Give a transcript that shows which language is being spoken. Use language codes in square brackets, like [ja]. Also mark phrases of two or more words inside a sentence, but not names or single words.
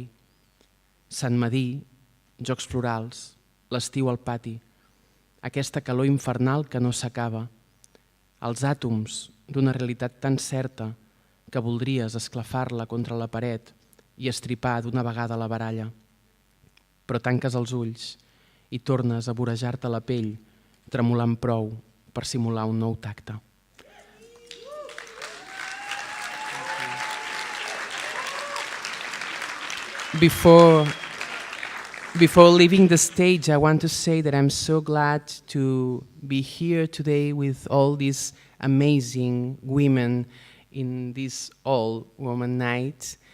[ca] Sant Madí, jocs florals, l'estiu al pati, aquesta calor infernal que no s'acaba, els àtoms d'una realitat tan certa que voldries esclafar-la contra la paret i estripar d'una vegada la baralla. Però tanques els ulls i tornes a vorejar-te la pell, tremolant prou per simular un nou tacte. [en] Before leaving the stage, I want to say that I'm so glad to be here today with all these amazing women in this all-woman night.